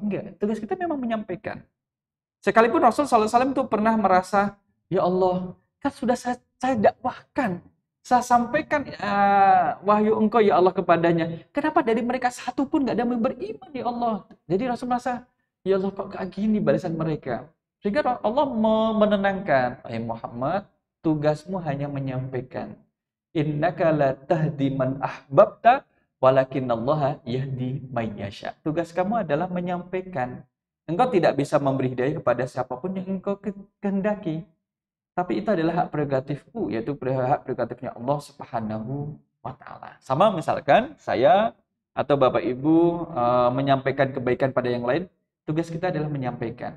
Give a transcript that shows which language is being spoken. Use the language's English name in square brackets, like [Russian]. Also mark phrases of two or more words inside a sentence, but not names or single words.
[Indonesian] Enggak, tugas kita memang menyampaikan. Sekalipun Rasul SAW itu pernah merasa, ya Allah, kan sudah saya dakwahkan, saya sampaikan wahyu engkau ya Allah kepadanya. Kenapa dari mereka satu pun nggak ada yang beriman ya Allah? Jadi Rasul merasa, ya Allah kok kayak gini balasan mereka. Sehingga Allah menenangkan, Muhammad, tugasmu hanya menyampaikan. [Arabic] إنك لا تهدي من أحببت ولكن الله يهدي من يشاء. [Indonesian] Tugas kamu adalah menyampaikan. Engkau tidak bisa memberi hidayah kepada siapapun yang engkau kehendaki. Tapi itu adalah hak prerogatifku, yaitu hak prerogatifnya Allah [Arabic] سبحانه وتعالى. [Indonesian] Sama misalkan saya atau Bapak Ibu menyampaikan kebaikan pada yang lain, tugas kita adalah menyampaikan.